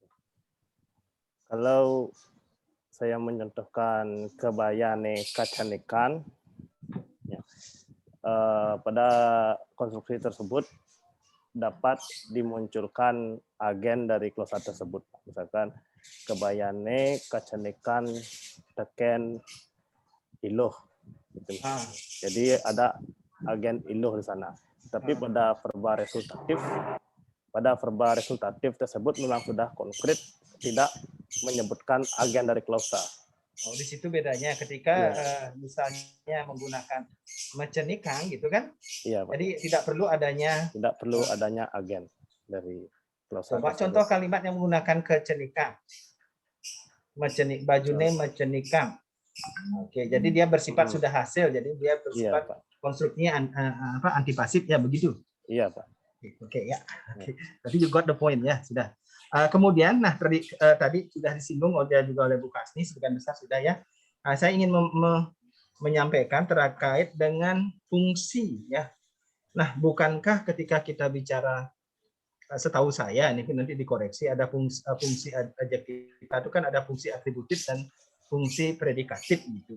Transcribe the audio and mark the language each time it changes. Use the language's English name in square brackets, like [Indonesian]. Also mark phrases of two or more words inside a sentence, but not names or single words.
[Indonesian] Kalau saya mencontohkan [Balinese] kebayane kacenikan [Indonesian] ya, pada konstruksi tersebut dapat dimunculkan agen dari klosa tersebut. Misalkan [Balinese] kebayane kacenikan teken iluh [Indonesian] gitu. Jadi ada agen iluh di sana. Tapi pada verba resultatif tersebut memang sudah konkret, tidak menyebutkan agen dari klausa. Oh, di situ bedanya ketika misalnya menggunakan mecenikang gitu kan? Iya, Pak. Jadi tidak perlu adanya agen dari Coba contoh kalimat yang menggunakan kecenikan. [Balinese] Bajune mecenikam. [Indonesian] Oke, jadi dia bersifat sudah hasil, jadi dia bersifat konstruksinya antipasif ya begitu. Iya, Pak. Oke ya. Oke. Berarti [English] you got the point [Indonesian] ya, sudah. Kemudian tadi sudah disinggung juga oleh Bu Kasni sebagian besar sudah ya. Saya ingin menyampaikan terkait dengan fungsi ya. Nah, bukankah ketika kita bicara, setahu saya ini nanti dikoreksi, ada fungsi adjektiva itu kan ada fungsi atributif dan fungsi predikatif gitu.